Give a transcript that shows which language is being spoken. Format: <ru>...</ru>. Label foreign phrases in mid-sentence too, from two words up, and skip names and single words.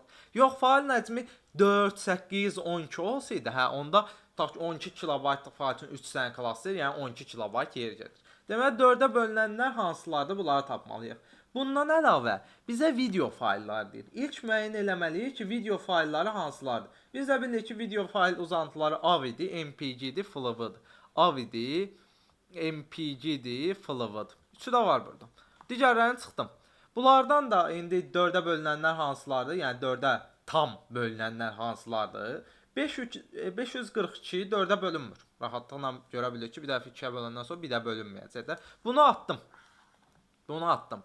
<az>Yox, faylın həcmi 4, 8, 12 olsaydı, hə, onda tutaq ki 12 kilobaytlıq fayl üçün 3 dənə klasser, yəni 12 kilobayt yer gedir. Deməli 4-ə bölünənlər hansılardır? Bunları tapmalıyıq. Bundan əlavə bizə video faylları deyir. İlk müəyyən eləməliyik ki, video faylları hansılardır. Biz də bilirik ki, video fayl uzantıları AVI-dir, MPG-dir, FLV-dir. AVI-dir, MPG-dir, FLV-dir. Üçü də var burada. Digərlərini çıxdım. Bunlardan da indi 4-ə bölünənlər hansılardır? Yəni 4-ə tam bölünənlər hansılardır? 542 4-ə bölünmür. Rahatlıqla görə bilirik ki, bir dəfə 2-yə bölündən sonra bir də bölünməyəcək də. Bunu atdım. Bunu atdım.</az>